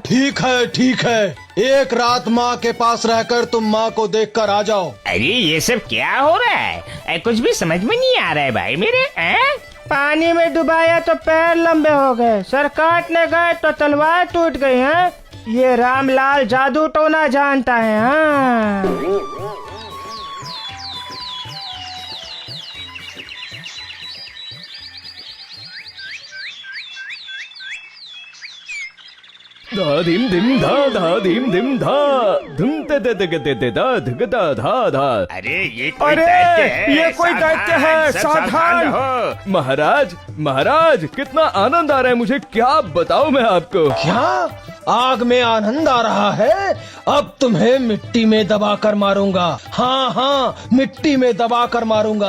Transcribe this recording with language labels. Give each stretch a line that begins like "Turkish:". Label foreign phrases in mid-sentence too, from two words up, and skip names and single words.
Hindi: ठीक है ठीक है, एक रात माँ के पास रहकर तुम माँ को देखकर आ जाओ। अरे ये सब क्या हो रहा है? कुछ भी समझ में नहीं आ रहा है भाई मेरे। पानी में डुबाया तो पैर लंबे हो गए, सर काटने गए तो तलवार टूट गई है। ये रामलाल जादू टोना जानता है। हाँ धा धीम धिम धा धीम धिम धा धुम ते ते ते ते ते धा धग धा धा धा। अरे ये कोई दैत्य है, ये कोई दैत्य है, सब सावधान हो। महाराज महाराज कितना आनंद आ रहा है मुझे, क्या बताऊं मैं आपको। क्या आग में आनंद आ रहा है? अब तुम्हें मिट्टी में दबाकर मारूंगा। हाँ हाँ, मिट्टी में दबाकर मारूंगा।